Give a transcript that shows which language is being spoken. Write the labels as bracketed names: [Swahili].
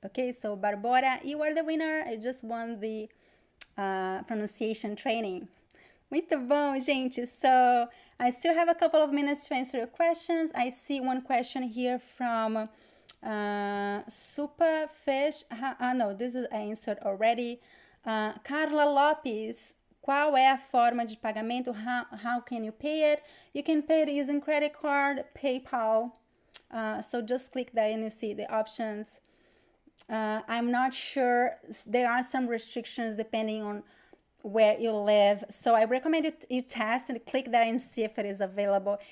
[English] Okay, so Barbora, you are the winner. I just won the pronunciation training. [Portuguese] Muito bom, gente. [English] So I still have a couple of minutes to answer your questions. I see one question here from Superfish. No, this is answered already. [Portuguese] Carla Lopes, qual é a forma de pagamento? [English] How can you pay it? You can pay it using credit card, PayPal. So just click there and you see the options. I'm not sure. There are some restrictions depending on where you live. So I recommend you test and click there and see if it is available.